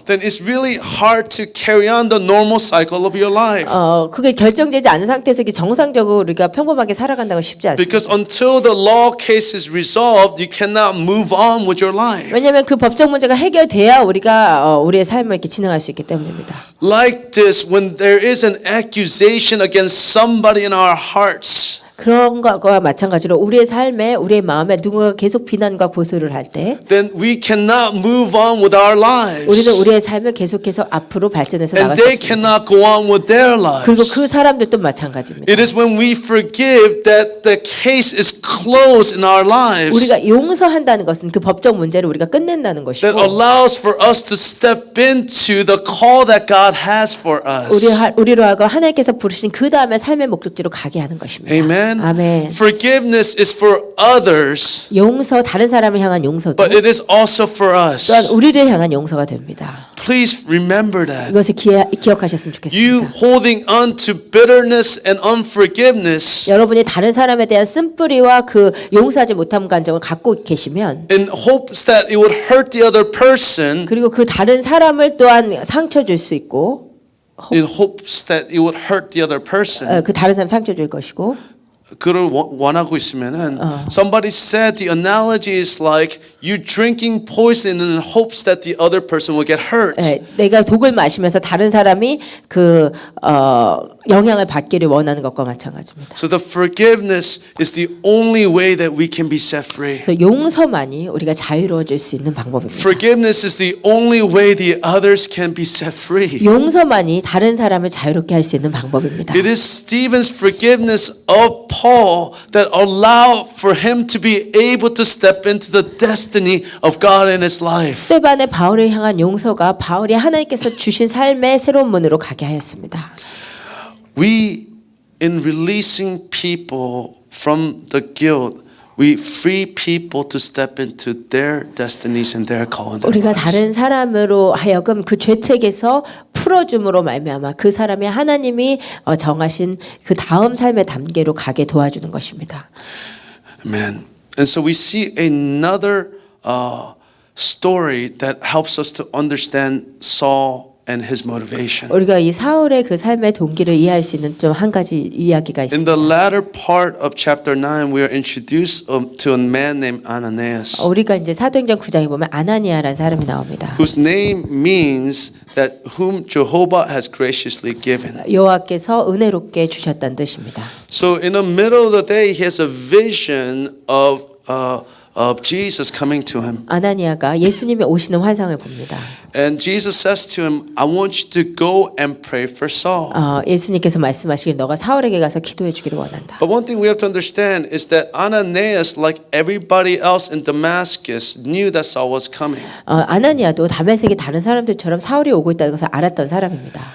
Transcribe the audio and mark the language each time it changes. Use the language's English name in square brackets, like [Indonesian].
[English] then it's really hard to carry on the normal cycle of your life. [Korean] 그게 결정되지 않은 상태에서 이게 정상적으로 우리가 평범하게 살아간다고 쉽지 않습니다. [English] Because until the law case is resolved, you cannot move on with your life. [Korean] 왜냐하면 그 법적 문제가 해결돼야 우리가 우리의 삶을 이렇게 진행할 수 있기 때문입니다. [English] Like this, when there is an accusation against somebody in our hearts, [Korean] 그런 것과 마찬가지로 우리의 삶에 우리의 마음에 누군가 계속 비난과 고소를 할 때 [English] then we cannot move on with our lives. [Korean] 우리는 우리의 삶을 계속해서 앞으로 발전해서 [English] And [Korean] 나갈 수 [English] they [Korean] 없습니다. [English] cannot go on with their [Korean] 그리고 [English] lives. [Korean] 그 사람들도 마찬가지입니다. [English] It is when we forgive that the case is closed in our lives, [Korean] 우리가 용서한다는 것은 그 법적 문제를 우리가 끝낸다는 것이고 [English] that allows for us to step into the call that God has for us. [Korean] 우리로 하여금 하나님께서 부르신 그 다음에 삶의 목적지로 가게 하는 것입니다. [English] Amen. [Korean] 아멘. [English] Forgiveness is for others, [Korean] 용서 다른 사람을 향한 용서도 [English] but it is also for us. [Korean] 또한 우리를 향한 용서가 됩니다. [English] Please remember that. [Korean] 이것을 기억하셨으면 [English] You [Korean] 좋겠습니다. [English] holding on to bitterness and unforgiveness [Korean] 여러분이 다른 사람에 대한 쓴뿌리와 그 용서하지 못한 감정을 갖고 계시면 [English] in hopes that it would hurt the other person, [Korean] 그리고 그 다른 사람을 또한 상처 줄 수 있고 [English] in hopes that it would hurt the other person, [Korean] 그 다른 사람 상처 줄 것이고 그를 원하고 있으면은 [English] somebody said the analogy is like you drinking poison in hopes that the other person will get hurt. [Korean] 내가 독을 마시면서 다른 사람이 그 영향을 받기를 원하는 것과 마찬가지입니다. [English] So the forgiveness is the only way that we can be set free. [Korean] 그래서 용서만이 우리가 자유로워질 수 있는 방법입니다. [English] Forgiveness is the only way the others can be set free. [Korean] 용서만이 다른 사람을 자유롭게 할 수 있는 방법입니다. [English] It is Stephen's forgiveness of Paul that allowed for him to be able to step into the destiny of God in his life. [Korean] 스테반의 바울을 향한 용서가 바울이 하나님께서 주신 삶의 새로운 문으로 가게 하였습니다. [English] We, in releasing people from the guilt, we free people to step into their destinies and their call in their [Korean] 우리가 [English] lives. [Korean] 다른 사람으로 하여금 그 죄책에서 풀어줌으로 말미암아 그 사람이 하나님이 정하신 그 다음 삶의 단계로 가게 도와주는 것입니다. [English] Amen. And so we see another story that helps us to understand Saul and his motivation. [Korean] 우리가 이 사울의 그 삶의 동기를 이해할 수 있는 좀 한 가지 이야기가 [English] In [Korean] 있습니다. [English] the latter part of chapter 9, we are introduced to a man named Ananias, [Korean] 우리가 이제 사도행전 9장에 보면 아나니아라는 사람이 나옵니다. [English] whose name means that whom Jehovah has graciously given. [Korean] 여호와께서 은혜롭게 주셨다는 뜻입니다. [English] So in the middle of the day, he has a vision of Jesus coming to him. [Korean] 아나니아가 예수님이 오시는 환상을 봅니다. [English] And Jesus says to him, I want you to go and pray for Saul. [Korean] 예수님께서 말씀하시길 너가 사울에게 가서 기도해 주기를 원한다. [English] But one thing we have to understand is that Ananias, like everybody else in Damascus, knew that Saul was coming. [Korean] 아나니아도 다메섹의 다른 사람들처럼 사울이 오고 있다는 것을 알았던 사람입니다.